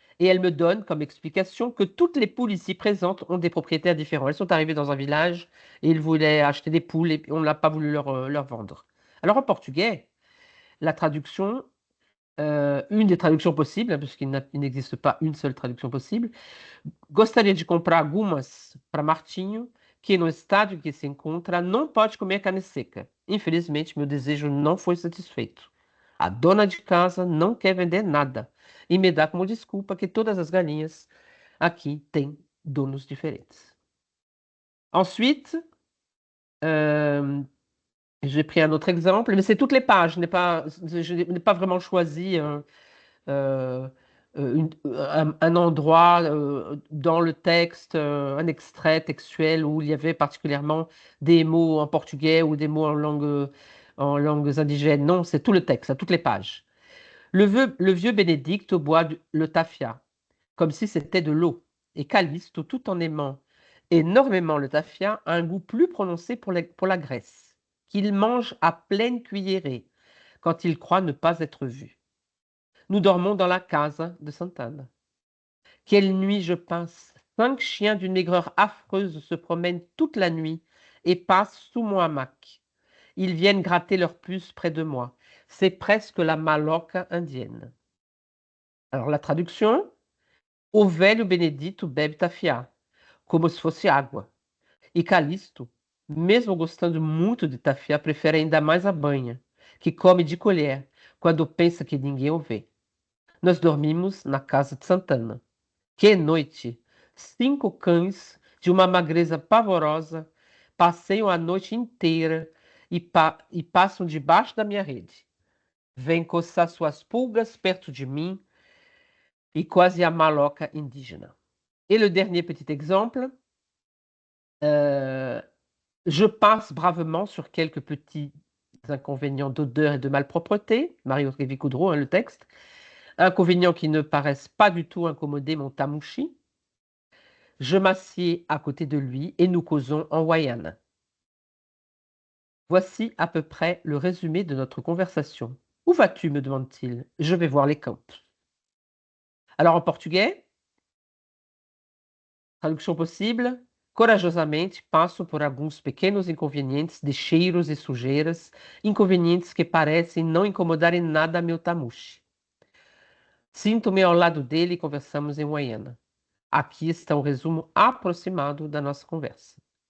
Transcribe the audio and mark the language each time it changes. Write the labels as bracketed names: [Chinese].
[French] Et elle me donne comme explication que toutes les poules ici présentes ont des propriétaires différents. Elles sont arrivées dans un village et ils voulaient acheter des poules et on n'a pas voulu leur vendre. Alors en portugais, la traduction une des traductions possibles, hein, puisqu'il n'existe pas une seule traduction possible. [Portuguese] Gostaria de comprar algumas para Martinho, que no estádio que se encontra não pode comer carne seca. Infelizmente, meu desejo não foi satisfeito. A dona de casa não quer vender nada e me dá como desculpa que todas as galinhas aqui têm donos diferentes. [French] Ensuite, euh, j'ai pris un autre exemple, mais c'est toutes les pages. Je n'ai pas vraiment choisi euh, un endroit dans le texte, un extrait textuel où il y avait particulièrement des mots en portugais ou des mots en langues indigènes. Non, c'est tout le texte, à toutes les pages. Le vieux Bénédicte boit le tafia, comme si c'était de l'eau. Et Callisto, tout en aimant énormément le tafia, a un goût plus prononcé pour la graisse, qu'il mange à pleine cuillerée quand il croit ne pas être vu. Nous dormons dans la casa de Sainte-Anne. Quelle nuit je pince. 5 chiens d'une maigreur affreuse se promènent toute la nuit et passent sous mon hamac. Ils viennent gratter leurs puces près de moi. C'est presque la maloca indienne. Alors la traduction, [Portuguese] o velho Benedito bebe tafia, como se fosse água. E Calixto, mesmo gostando muito de tafia, prefere ainda mais a banha, que come de colher, quando pensa que ninguém o vê. Nós dormimos na casa de Santana. Que noite! 5 cães de uma magreza pavorosa passeiam a noite inteira e passam debaixo da minha rede. Vêm coçar suas pulgas perto de mim e quase a maloca indígena. [French] Et le dernier petit exemple, euh, je passe bravement sur quelques petits inconvénients d'odeur et de malpropreté, Marie-Aurélie Coudreau, hein, le texte, inconvénients qui ne paraissent pas du tout incommoder mon tamouchi. Je m'assieds à côté de lui et nous causons en Wayane. Voici à peu près le résumé de notre conversation. Où vas-tu? Me demande-t-il. Je vais voir les campes. Alors en portugais, traduction possible. [Portuguese] Corajosamente passo por alguns pequenos inconvenientes de cheiros e sujeiras, inconvenientes que parecem não incomodarem nada meu tamushi. Sinto-me ao lado dele e conversamos em Waiana. Aqui está um resumo aproximado da nossa conversa.